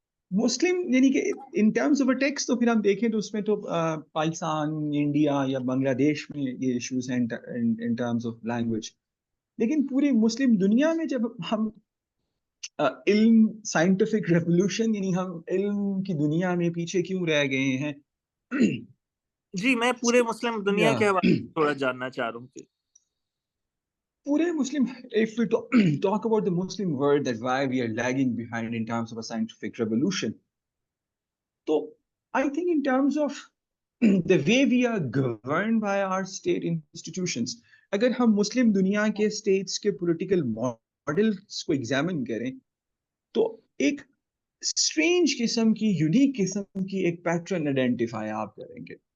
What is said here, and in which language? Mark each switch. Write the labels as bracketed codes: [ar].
[ur] مسلم یعنی کہ in terms of tax تو پھر ہم دیکھیں تو اس میں تو پاکستان، انڈیا یا بنگلہ دیش میں یہ ایشوز ہیں ان ٹرمز آف لینگویج، لیکن پوری مسلم دنیا میں جب ہم علم، سائنٹیفک ریولوشن، یعنی ہم علم کی دنیا میں پیچھے کیوں رہ گئے ہیں. جی میں پورے مسلم دنیا کے حوالے سے تھوڑا جاننا چاہ رہا ہوں کہ پورے مسلم [en] if we talk about the Muslim world, that why we are lagging behind in terms of a scientific revolution. So I think in terms of the way we are governed by our state institutions, [ur] اگر ہم مسلم دنیا کے status کے political models کو examine کریں تو ایک strange قسم کی، یونیک قسم کی ایک پیٹرن آئیڈینٹیفائی آپ کریں گے.